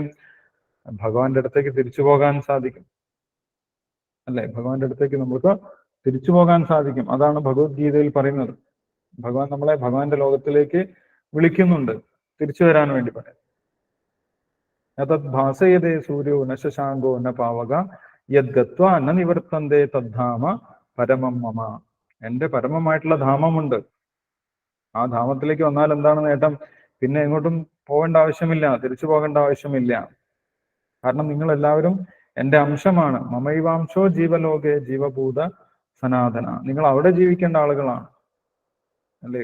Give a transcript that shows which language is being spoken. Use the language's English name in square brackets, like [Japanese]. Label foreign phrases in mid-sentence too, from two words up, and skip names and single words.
[Malayalam] ഭഗവാന്റെ അടുത്തേക്ക് തിരിച്ചു പോകാൻ സാധിക്കും. അല്ലെ, ഭഗവാന്റെ അടുത്തേക്ക് നമുക്ക് തിരിച്ചു പോകാൻ സാധിക്കും. അതാണ് ഭഗവത്ഗീതയിൽ പറയുന്നത്. ഭഗവാൻ നമ്മളെ ഭഗവാന്റെ ലോകത്തിലേക്ക് വിളിക്കുന്നുണ്ട്, തിരിച്ചു വരാൻ വേണ്ടി പറയാം. [Sanskrit] തത് ഭാസയതേ സൂര്യോ ന ശശാങ്കോ ന പാവക യത് ഗത്വാ ന നിവർത്തന്തേ തദ്ധാമ പരമം മമ. [Malayalam] എന്റെ പരമമായിട്ടുള്ള ധാമമുണ്ട്. ആ ധാമത്തിലേക്ക് വന്നാൽ എന്താണ് നേട്ടം? പിന്നെ എങ്ങോട്ടും പോകേണ്ട ആവശ്യമില്ല, തിരിച്ചു പോകേണ്ട ആവശ്യമില്ല. കാരണം നിങ്ങൾ എല്ലാവരും എന്റെ അംശമാണ്. [Sanskrit] മമൈവാംശോ ജീവലോകെ ജീവഭൂത സനാതന. [Malayalam] നിങ്ങൾ അവിടെ ജീവിക്കേണ്ട ആളുകളാണ്, അല്ലെ?